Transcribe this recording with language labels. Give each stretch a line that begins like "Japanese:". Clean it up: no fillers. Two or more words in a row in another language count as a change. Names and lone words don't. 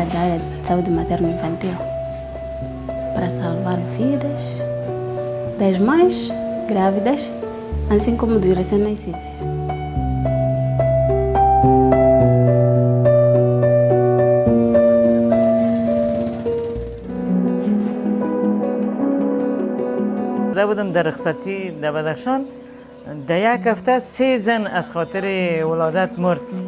Portuguese: da área de saúde materno-infantil para salvar vidas das mães grávidas, assim como dos recém-nascidos.
Persian: بودم در رخصتی در بدخشان در یک هفته 3 زن از خاطر ولادت مرد.